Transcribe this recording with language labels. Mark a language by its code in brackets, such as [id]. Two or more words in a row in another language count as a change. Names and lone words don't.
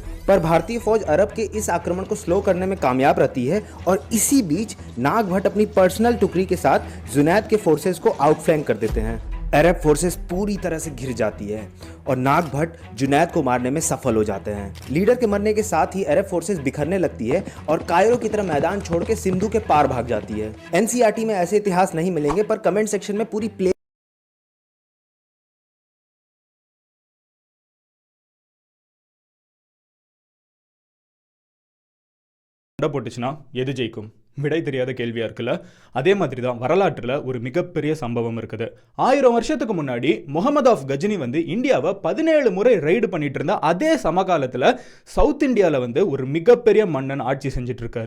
[hi] पर भारतीय फौज अरब के इस आक्रमण को स्लो करने में कामयाब रहती है और इसी बीच नागभट्ट अपनी पर्सनल टुकड़ी के साथ जुनैद के फोर्सेस को आउटफ्लैंक कर देते हैं। अरब फोर्सेस पूरी तरह से घिर जाती है और नागभट्ट जुनैद को मारने में सफल हो जाते हैं। लीडर के मरने के साथ ही अरब फोर्सेस बिखरने लगती है और कायरो की तरह मैदान छोड़ के सिंधु के पार भाग जाती है। एनसीईआरटी में ऐसे इतिहास नहीं मिलेंगे, पर [en] comment section [hi] में पूरी प्ले [ta] போட்டுச்சுன்னா எது ஜெயிக்கும்? விடை தெரியாத கேள்வியா இருக்குல்ல. அதே மாதிரி தான் வரலாற்றுல ஒரு மிகப்பெரிய சம்பவம் இருக்குது. 1000 வருஷத்துக்கு முன்னாடி முகமது ஆஃப் கஜினி வந்து இந்தியாவை 17 முறை ரைடு பண்ணிட்டு இருந்த அதே சமகாலத்துல சவுத் இந்தியால வந்து ஒரு மிகப்பெரிய மன்னன் ஆட்சி செஞ்சுட்டு இருக்காரு.